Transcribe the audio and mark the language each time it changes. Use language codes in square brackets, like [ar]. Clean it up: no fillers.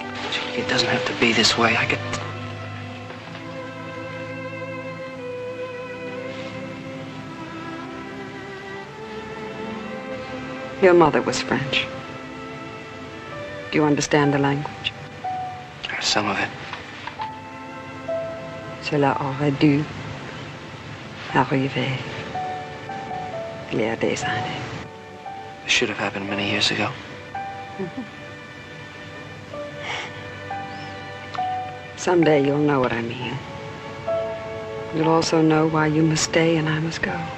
[en] Julie, it doesn't have to be this way. Your mother was French. Do you understand the language? Some of it. [fr] Cela aurait dû arriver il y a des années. [en] It should have happened many years ago. Someday you'll know what I mean. You'll also know why you must stay and I must go.